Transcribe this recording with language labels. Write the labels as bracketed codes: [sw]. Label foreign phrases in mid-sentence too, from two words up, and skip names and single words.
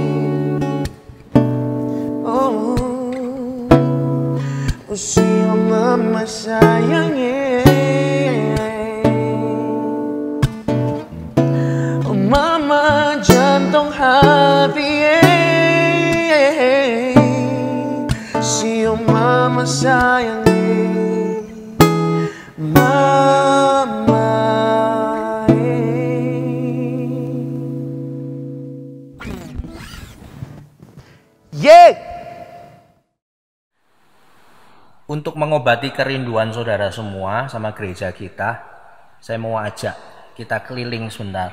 [abs] Sio mama sayangi Mama jantung hati Sio mama sayangi Mama [id] Untuk mengobati kerinduan saudara semua sama gereja kita, saya mau ajak kita keliling sebentar.